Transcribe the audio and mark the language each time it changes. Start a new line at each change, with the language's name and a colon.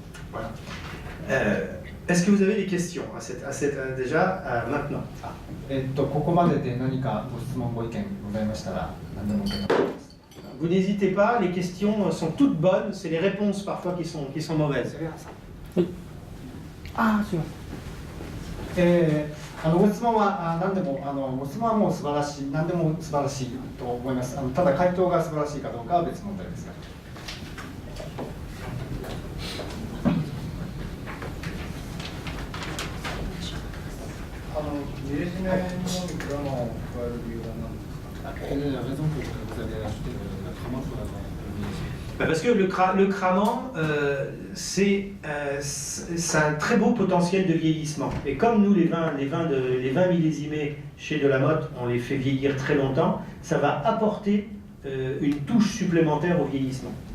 French: Voilà. Est-ce que vous avez des questions déjà maintenant?
Japanese: ここまでで何かご質問ご意見ございましたら何でも受け止めます。
French: Vous n'hésitez pas, les questions sont toutes bonnes, c'est les réponses parfois qui sont mauvaises. Oui. Ah, c'est bon.
Japanese: ご質問は何でもご質問はもう素晴らしい、何でも素晴らしいと思います。ただ回答が素晴らしいかどうかは別問題ですが。ミレジメのみクラマンを加える理由は何ですか？
French: Parce que le Cramant, c'est un très beau potentiel de vieillissement. Et comme nous, les vins millésimés chez Delamotte, on les fait vieillir très longtemps, ça va apporter une touche supplémentaire au vieillissement.